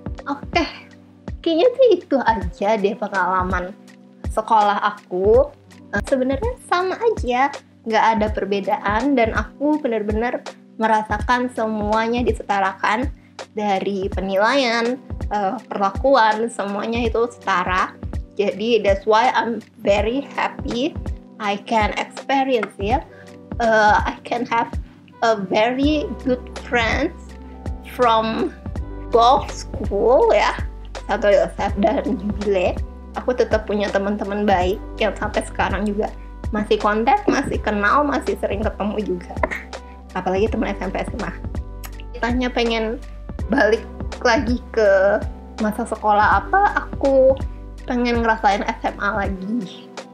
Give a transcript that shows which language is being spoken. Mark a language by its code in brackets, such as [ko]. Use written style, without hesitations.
[id] Oke, kayaknya sih itu aja deh pengalaman sekolah aku. Sebenarnya sama aja, nggak ada perbedaan, dan aku benar-benar merasakan semuanya disetarakan, dari penilaian, perlakuan, semuanya itu setara. Jadi [en] that's why I'm very happy I can experience it. I can have a very good friends from both school ya, Santo Yosef dan Jubile. [id] Aku tetap punya teman-teman baik yang sampai sekarang juga masih kontak, masih kenal, masih sering ketemu juga. Apalagi teman SMP SMA. Tanya pengen balik lagi ke masa sekolah apa, aku pengen ngerasain SMA lagi.